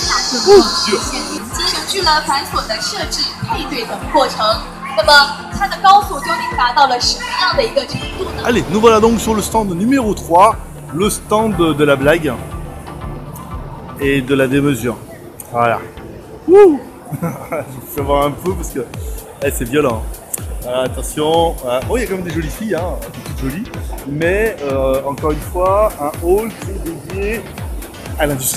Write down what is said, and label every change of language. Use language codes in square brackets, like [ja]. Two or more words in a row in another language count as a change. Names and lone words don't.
[fr] Dur. [zh] 节省去了繁琐的设置、配对等过程。那么它的高速究竟达到了什么样的一个程度呢？ [fr] Allez, nous voilà donc sur le stand numéro 3, le stand de la blague et de la démesure. Voilà. Wouh. Je vous fais voir un peu parce que c'est violent. Voilà, attention. Voilà. Oh, il y a quand même des jolies filles, hein, toutes jolies. Mais encore une fois, un hall qui est dédié à l'industrie.